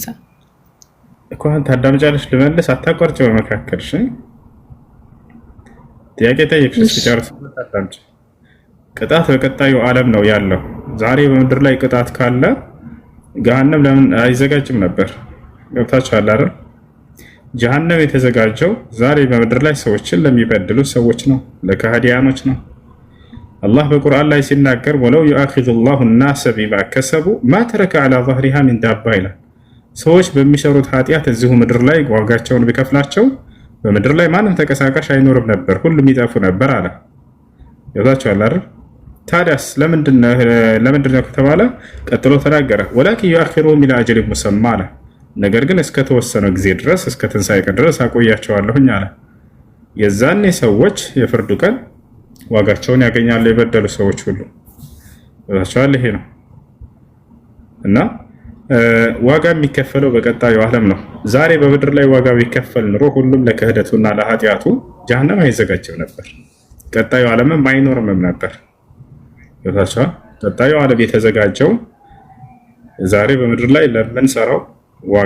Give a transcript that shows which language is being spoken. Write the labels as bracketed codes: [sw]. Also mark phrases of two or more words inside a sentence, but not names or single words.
[am] እኮ አንተ አዳምጫለሽ ልመልስ አታቋርጭ በመካከልሽ ጥያቄ ጠይቅሽ ሲጨርስ አዳምጭ ቅጣት በቀጣዩ ዓለም ነው ያለው ዛሬ በምድር ላይ ቅጣት ካለ ገሃነም ለምን አይዘጋጅም ነበር ገብታችኋል አይደል ጀሃነም የተዘጋጀው ዛሬ በምድር ላይ ሰዎችን ለሚበድሉ ሰዎች ነው ለካህዲያኖች ነው አላህ በቁርአን ላይ ሲናገር [ar] ولو يؤاخذ الناس بما كسبوا ما ترك على ظهرها من دابة [am] ይላል ሰዎች በሚሰሩት ኃጢያት እዚሁ ምድር ላይ ዋጋቸውን ቢከፍላቸው በምድር ላይ ማንም ተቀሳቃሽ አይኖርም ነበር ሁሉም ይጠፉ ነበር አለ ያዛችኋል አይደል ታዲያስ ለምንድነው ከተባለ ቀጥሎ ተናገረ [ar] ولكن يؤخرهم الى اجل مسمى [am] አለ ነገር ግን እስከ ተወሰነው ጊዜ ድረስ እስከ ትንሳኤ ቀን ድረስ አቆያቸዋለሁኝ አለ የዛኔ ሰዎች የፍርዱ ቀን ዋጋቸውን ያገኛሉ የበደሉ ሰዎች ሁሉ ወጣቻለ ይሄ ነው እና ዋጋ የሚከፈለው በቀጣዩ ዓለም ነው ዛሬ በምድር ላይ ዋጋ ቢከፈል ኑሮ ሁሉም ለክህደቱና ለኃጢያቱ ጀሃነም አይዘጋጅም ነበር ቀጣዩ ዓለምም አይኖርም ነበር ወጣቻ ቀጣዩ ዓለም የተዘጋጀው ዛሬ በምድር ላይ ለምንሰራው ዋጋ